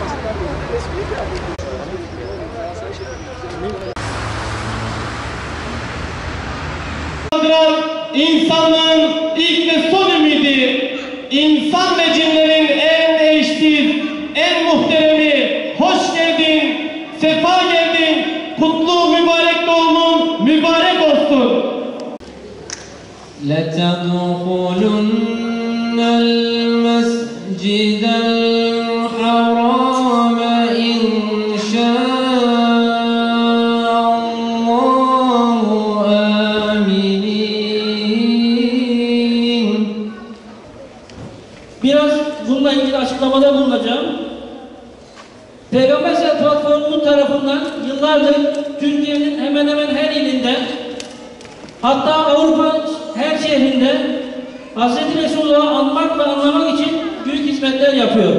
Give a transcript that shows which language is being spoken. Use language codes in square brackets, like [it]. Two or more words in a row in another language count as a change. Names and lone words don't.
[tr] İnsanlığın ilk ve son ümidi, insan ve cinlerin en eşsiz, en muhteremi, hoş geldin, sefa geldin, kutlu mübarek doğumun mübarek olsun. [ar] لَتَدْخُلُنَّ الْمَسْجِدَ الْحَرَامَ إِنْ شَاءَ اللّٰهُ آمِنِينَ. [tr] Biraz bununla ilgili açıklamada bulunacağım. Peygamber Platformu tarafından yıllardır Türkiye'nin hemen hemen her ilinde, hatta Avrupa her şehrinde Hz. Resulullah'ı anmak ve anlamak için büyük hizmetler yapıyor.